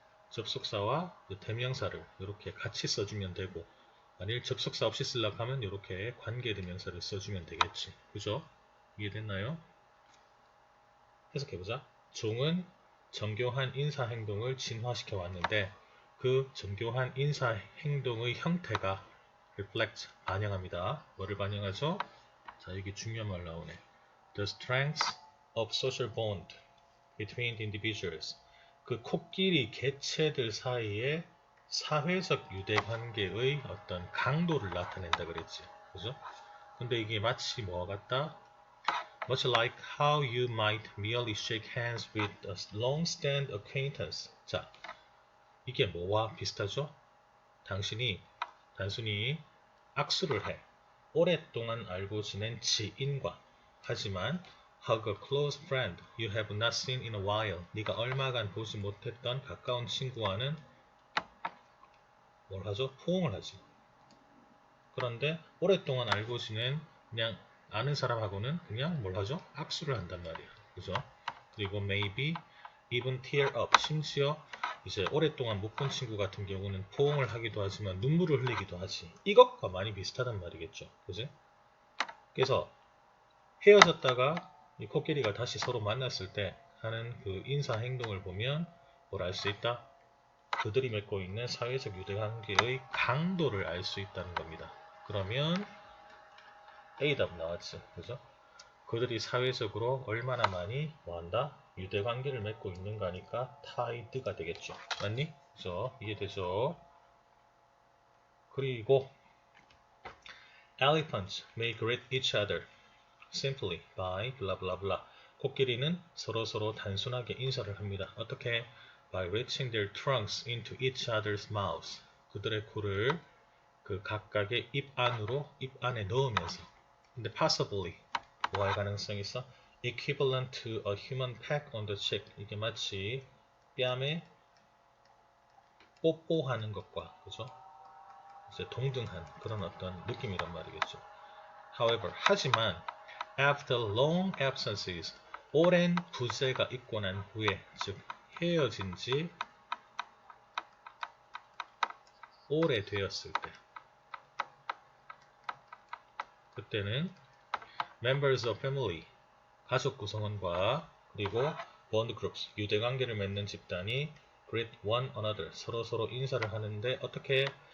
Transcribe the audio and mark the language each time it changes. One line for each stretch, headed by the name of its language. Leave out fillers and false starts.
Korean: 접속사와 대명사를 이렇게 같이 써주면 되고, 만일 접속사 없이 쓰려고 하면 이렇게 관계대명사를 써주면 되겠지. 그죠? 이해됐나요? 해석해보자. 종은 정교한 인사행동을 진화시켜 왔는데 그 정교한 인사행동의 형태가
English: reflect,
Korean: 반영합니다. 뭐를 반영하죠? 자, 여기 중요한 말 나오네.
English: The strength of social bond between the individuals.
Korean: 그 코끼리 개체들 사이의 사회적 유대관계의 어떤 강도를 나타낸다 그랬지. 그죠? 근데 이게 마치 뭐와 같다?
English: Much like how you might merely shake hands with a long-stand acquaintance.
Korean: 자, 이게 뭐와 비슷하죠? 당신이 단순히 악수를 해. 오랫동안 알고 지낸 지인과. 하지만
English: hug a close friend you have not seen in a while.
Korean: 네가 얼마간 보지 못했던 가까운 친구와는 뭘 하죠? 포옹을 하지. 그런데 오랫동안 알고 지낸 그냥 아는 사람하고는 그냥 뭘 하죠? 악수를 한단 말이야. 그죠? 그리고
English: maybe even tear up.
Korean: 심지어 이제 오랫동안 못 본 친구 같은 경우는 포옹을 하기도 하지만 눈물을 흘리기도 하지. 이것과 많이 비슷하단 말이겠죠. 그지? 그래서 헤어졌다가 이 코끼리가 다시 서로 만났을 때 하는 그 인사 행동을 보면 뭘 알 수 있다? 그들이 맺고 있는 사회적 유대관계의 강도를 알 수 있다는 겁니다. 그러면 A답 나왔지. 그죠? 그들이 사회적으로 얼마나 많이 뭐한다? 유대관계를 맺고 있는가니까 tied가 되겠죠. 맞니? 그죠? 이해되죠? 그리고
English: Elephants may greet each other simply by blah blah blah.
Korean: 코끼리는 서로서로 단순하게 인사를 합니다. 어떻게?
English: By reaching their trunks into each other's mouths.
Korean: 그들의 코를 그 각각의 입 안에 넣으면서. 근데
English: possibly
Korean: 뭐 할 가능성이 있어?
English: Equivalent to a human peck on the cheek.
Korean: 이게 마치 뺨에 뽀뽀하는 것과 그죠? 이제 동등한 그런 어떤 느낌이란 말이겠죠.
English: However,
Korean: 하지만
English: after long absences,
Korean: 오랜 부재가 있고 난 후에, 즉 헤어진 지 오래되었을 때, 그때는
English: members of family,
Korean: 가족 구성원과 그리고
English: bond groups,
Korean: 유대관계를 맺는 집단이
English: greet one another,
Korean: 서로서로 인사를 하는데 어떻게?